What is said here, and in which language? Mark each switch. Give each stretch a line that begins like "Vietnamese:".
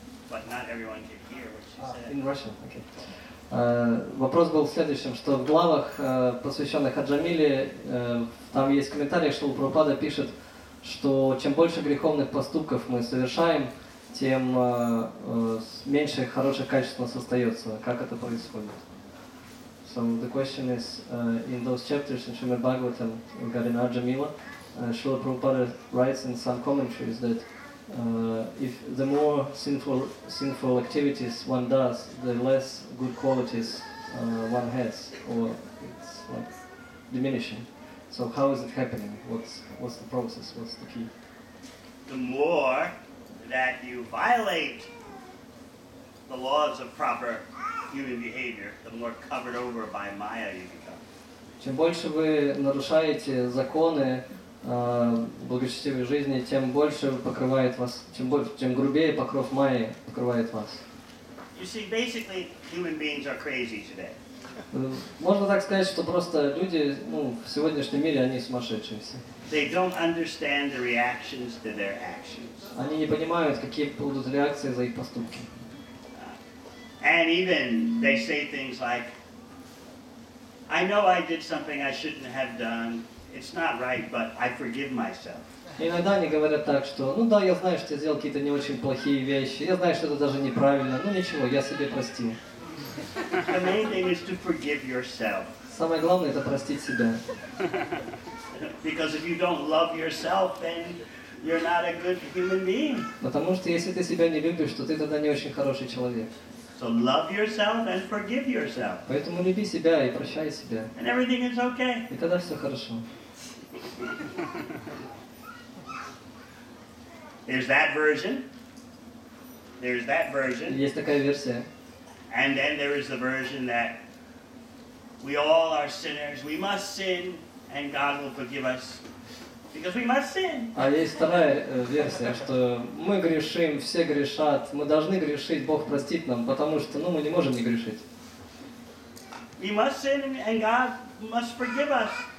English: But not everyone can hear what she said. in Russian, okay.
Russian: Вопрос был в следующем, что в главах, посвященных Аджамиле, там есть комментарий, что Прабхупада пишет, что чем больше греховных поступков мы совершаем, тем меньше хороших качеств у нас остается. Как это происходит?
English: So the question is, in those chapters in Srimad Bhagavatam regarding Arjamila, Srila Prabhupada writes in some commentaries that if the more sinful activities one does, the less good qualities one has, or it's like diminishing. So how is it happening? What's the process? What's the key? The more that you violate the laws of proper human behavior, the more covered over by Maya you become.
Russian: Чем больше вы нарушаете законы благочестивой жизни, тем больше покрывает вас, чем грубее покров Майи покрывает вас.
English: You see, basically, human beings are crazy today.
Russian: Можно так сказать, что просто люди, в сегодняшнем мире они сумасшедшие все.
English: They don't understand the reactions to their actions.
Russian: Они не понимают, какие будут реакции за их поступки.
English: And even they say things like, I know I did something I shouldn't have done. It's not right, but I forgive myself.
Russian: И иногда они говорят так, что, да, я знаю, что я сделал какие-то не очень плохие вещи, я знаю, что это даже неправильно, ничего, я себе простил.
English: The main thing is to forgive yourself.
Russian: Самое главное это простить себя.
English: Because if you don't love yourself, then you're not a good human being.
Russian: Потому что если ты себя не любишь, то ты тогда не очень хороший человек.
English: So love yourself and forgive yourself.
Russian: Поэтому люби себя и прощай себя.
English: And everything is okay.
Russian: И тогда все хорошо.
English: There's that version. There's that version.
Russian: Есть такая версия.
English: And then there is the version that we all are sinners. We must sin, and God will forgive us. Because we must sin.
Russian: А есть вторая версия, что мы грешим, все грешат, мы должны грешить, Бог простит нам, потому что мы не можем не грешить.
English: We must sin, and God must forgive us.